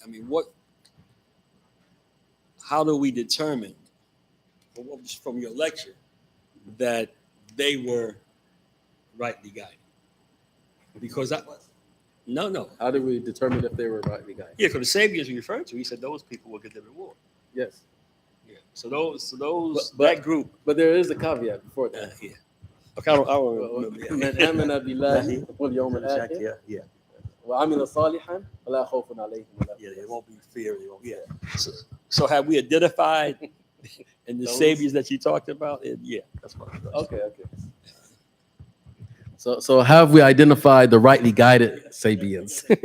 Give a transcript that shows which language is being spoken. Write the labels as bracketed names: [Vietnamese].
[English] I mean, how do we determine from your lecture that they were rightly guided? Because no. How do we determine if they were rightly guided? Yeah, because the Sabians you referred to, he said those people will get the reward. Yes. Yeah. So those But- that group. But there is a caveat before that. Yeah. Okay, I don't remember. [Arabic] من آمن بالله واليوم الآخر [English] Yeah. [Arabic] وعمل صالحا فلا خوف عليهم ولا [English] Yeah, it won't be fear. Yeah. So have we identified in the Those- Sabians that you talked about? Yeah, that's what. Okay. So have we identified the rightly guided Sabians?